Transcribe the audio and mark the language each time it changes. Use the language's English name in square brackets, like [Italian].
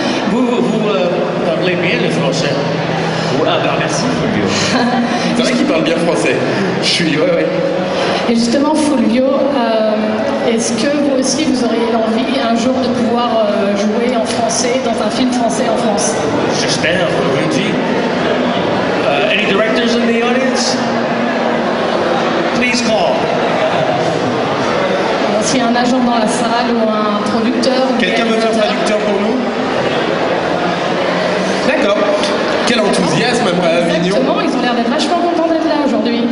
[French] Vous parlez bien le français. Ah ben merci Fulvio. C'est vrai qu'il parle bien français. Ouais. Et justement, Fulvio, est-ce que vous aussi, vous auriez l'envie un jour de pouvoir jouer en français dans un film français en France? J'espère, oui. [English] Any directors in the audience? Please call. [French] S'il y a un agent dans la salle ou un producteur. Quelqu'un veut faire traducteur pour nous? D'accord. Quel enthousiasme à Avignon. Exactement, ils ont l'air d'être vachement contents d'être là aujourd'hui.